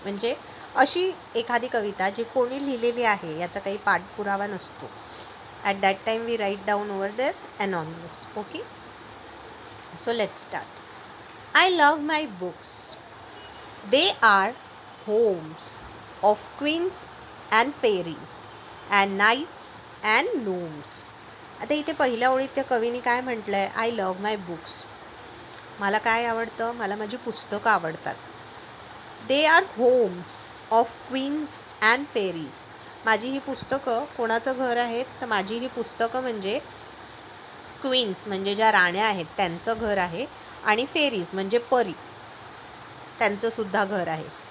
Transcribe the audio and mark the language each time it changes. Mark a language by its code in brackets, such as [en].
[mr] म्हणजे अशी एखादी कविता जी कोणी लिहिलेली आहे याचा काही पाठपुरावा नसतो. [en] At that time we write down over there Anonymous. Okay. So let's start. I love my books. They are homes of queens and fairies and knights and gnomes. [mr] आता इथे पहिल्या ओळीत त्या कवीने काय म्हटलंय? [en] I love my books. [mr] मला काय आवडतं? मला माझी पुस्तकं आवडतात. [en] They are homes of queens and fairies. [mr] माझी ही पुस्तकं कोणाचं घर आहेत? तर माझी ही पुस्तकं म्हणजे क्वीन्स म्हणजे ज्या राण्या आहेत त्यांचं घर आहे, आणि फेरीज म्हणजे परी त्यांचं सुद्धा घर आहे.